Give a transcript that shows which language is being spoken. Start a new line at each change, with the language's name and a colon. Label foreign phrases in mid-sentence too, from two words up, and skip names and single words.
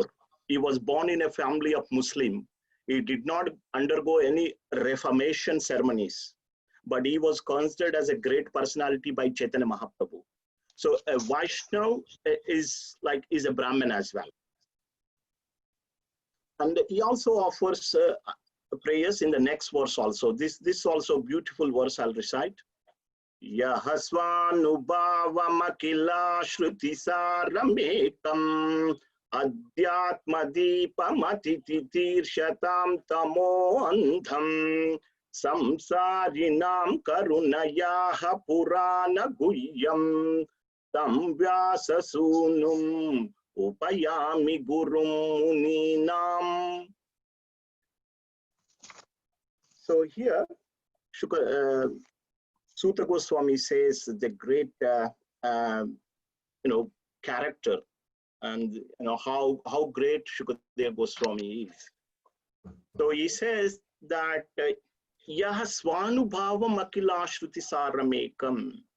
English: He was born in a family of Muslim. He did not undergo any reformation ceremonies, but he was considered as a great personality by Chaitanya Mahaprabhu. So a Vaishnava is a Brahman as well. And he also offers prayers in the next verse also. This also beautiful verse I'll recite.
Sanskrit: Yahasvanubhavamakila shrutisāramekam adhyatmadīpamatititīrshatam tamoandham samsārinām karunayāha purāna guhyam tam vyāsasūnum upayāmi gurum muninām.
English: So here, Suta Goswami says the great, character and how great Shukadeva Goswami is. So he says that
Sanskrit: Yaha Svanubhava Makila Shruti Saramekam.